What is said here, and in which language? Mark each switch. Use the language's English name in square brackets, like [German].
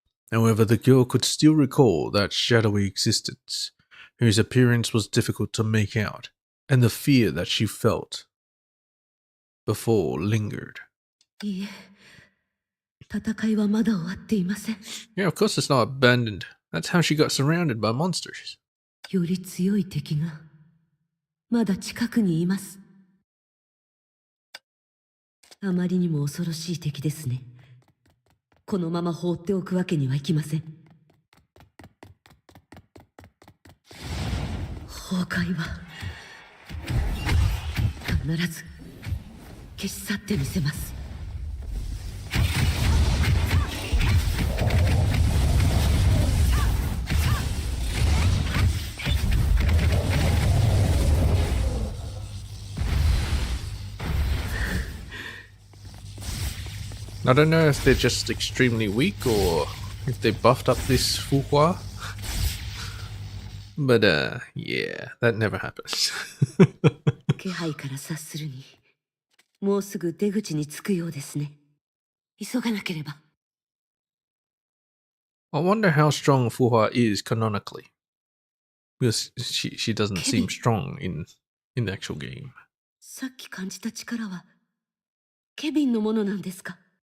[English] However, the girl could still recall that shadowy existence, whose appearance was difficult to make out, and the fear that she felt before lingered. Yeah, of course it's not abandoned. That's how she got surrounded by monsters. [Japanese] より強い敵がまだ近くにいます。あまりにも恐ろしい敵ですね。このまま放っておくわけにはいきません。崩壊は必ず消し去ってみせます。 [English] I don't know if they're just extremely weak or if they buffed up this Fuhua. But yeah, that never happens. [Japanese] 気配から察するに、もうすぐ出口に着くようですね。急がなければ。 [English] I wonder how strong Fuhua is canonically. Because she doesn't seem strong in the actual game. [Japanese] さっき感じた力はケビンのものなんですか？